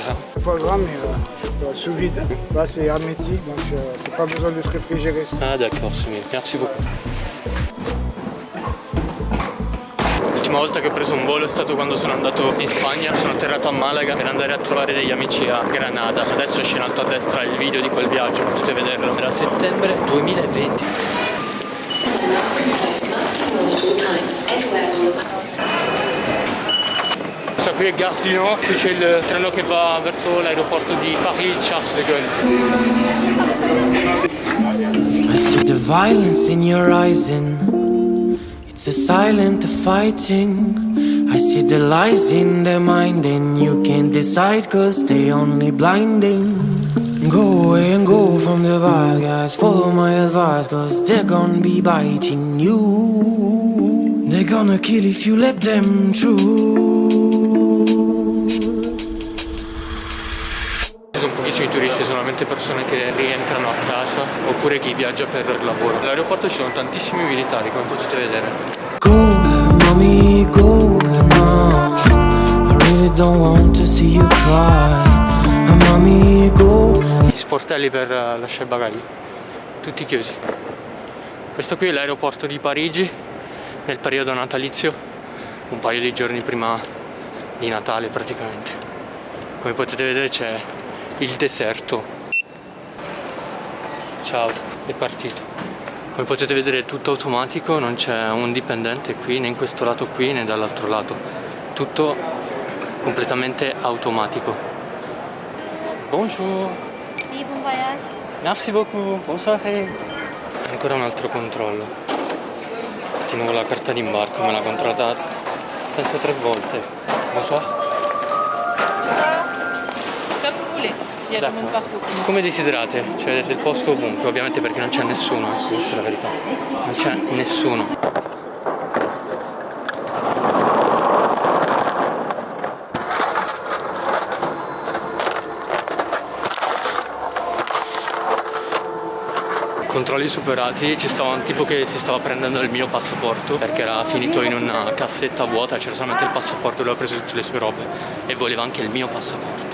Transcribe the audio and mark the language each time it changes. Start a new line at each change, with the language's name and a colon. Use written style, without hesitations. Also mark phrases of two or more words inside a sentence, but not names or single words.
French: C'est pas grave, mais sous vide. Là, c'est hermétique, donc c'est pas besoin d'être réfrigéré. Ah d'accord, c'est mieux. Merci beaucoup.
Italian: L'ultima volta che ho preso un volo è stato quando sono andato in Spagna, sono atterrato a Malaga per andare a trovare degli amici a Granada. Adesso esce in alto a destra il video di quel viaggio, potete vederlo. Era settembre 2020. Questa qui è Gare du Nord, qui c'è il treno che va verso l'aeroporto di Paris-Charles de Gaulle.
English: I see the violence in your eyes and it's a silent fighting. I see the lies in their mind and you can't decide cause they only blinding. Go away and go from the bad guys, follow my advice cause they're gonna be biting you. They're gonna kill if you let them through.
Italian: pochissimi turisti, solamente persone che rientrano a casa oppure chi viaggia per lavoro. All'aeroporto ci sono tantissimi militari, come potete vedere.
English: Go, mommy, go now. I really don't want to see you cry. Mommy, go.
Italian: Gli sportelli per lasciare i bagagli, tutti chiusi. Questo qui è l'aeroporto di Parigi nel periodo natalizio, un paio di giorni prima di Natale praticamente. Come potete vedere c'è il deserto. Ciao, è partito. Come potete vedere è tutto automatico, non c'è un dipendente qui, né in questo lato qui né dall'altro lato. Tutto completamente automatico.
French: Bonjour.
Italian: Sì, buon voyage.
French: Merci beaucoup.
Italian: Buon soirée. Ancora un altro controllo. Di nuovo la carta d'imbarco, me l'ha controllata penso 3 volte.
French: Bonsoir. Comme vous voulez. Il y a du monde partout.
Italian: Come desiderate, c'è del posto ovunque, ovviamente perché non c'è nessuno, questa è la verità. Non c'è nessuno. Controlli superati, ci stava un tipo che si stava prendendo il mio passaporto perché era finito in una cassetta vuota, c'era solamente il passaporto, lui ha preso tutte le sue robe e voleva anche il mio passaporto.